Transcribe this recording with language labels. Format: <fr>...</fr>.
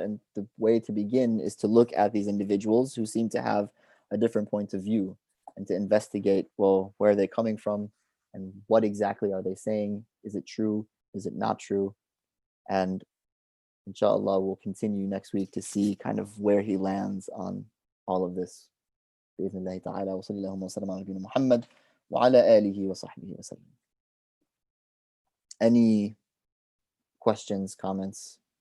<en>And the way to begin is to look at these individuals who seem to have a different point of view, and to investigate, well, where are they coming from, and what exactly are they saying? Is it true? Is it not true? And inshallah, we'll continue next week to see kind of where he lands on all of this.</en> <ar>بإذن الله تعالى وصلى اللهم وسلم على نبينا محمد وعلى آله وصحبه وسلم.</ar> <en>Any questions, comments?</en>